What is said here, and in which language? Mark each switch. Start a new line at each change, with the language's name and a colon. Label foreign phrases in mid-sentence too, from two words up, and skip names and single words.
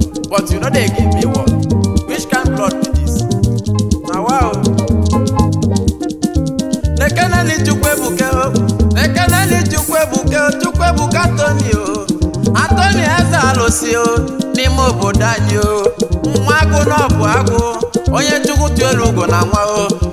Nigerian Pidgin: But you no dey give me work. Which kind blood be this? Na wa o.
Igbo: Nekeneli Chukwuebuka o. Nekeneli Chukwuebuka o. Chukwuebuka Anthony o. Anthony Eze Alụsị o. N'ime obodo anyị o. Nwa agụ na ọ bụ agụ. Onye Chukwu tụrụ ugo na nwa o.